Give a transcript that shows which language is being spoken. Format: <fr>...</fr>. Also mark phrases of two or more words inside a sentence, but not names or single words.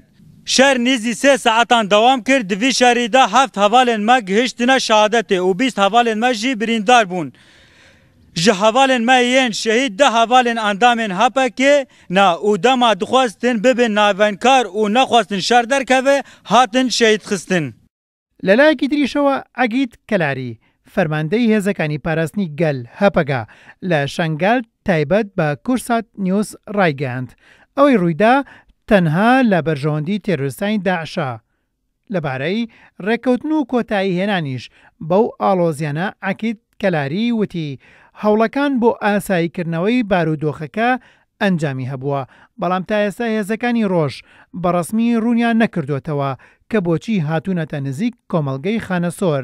<ku>Şer nêzî 3 saetan dewam kir, di vî şerî de 7 hevalên me gihiştine şehadetê û 20 hevalên me jî birîndar bûn. Ji hevalên me yên şehîd 10 hevalên endamên hepekê ne û dema dixwastin bibin navenkar û nexwastin şer derkeve hatin şehîdxistin.</ku> <ckb>لە لایەکی تریشەوە ئەگیت کەلاری فەرماندەی هێزەکانی پاراستنی گەل هەپەگا لە شەنگال تایبەت بە کورسات نیوز ڕایگەاند ئەوەی ڕوویدا تەنها لە بەرژەوەندی تێرۆریستانی داعشە. لەبارەی ڕێکەوتن و کۆتایی هێنانیش بەو ئاڵۆزیانە ئەگیت کەلاری وتی هەوڵەکان بۆ ئاساییکردنەوەی بارودۆخەکە ئەنجامی هەبووە، بەڵام تا ئێستا هێزەکانی ڕۆژ بەڕەسمی ڕوونیان نەکردوێتەوە کە بۆچی هاتوونەتە نزیک کۆمەڵگەی خانەسۆر.</ckb>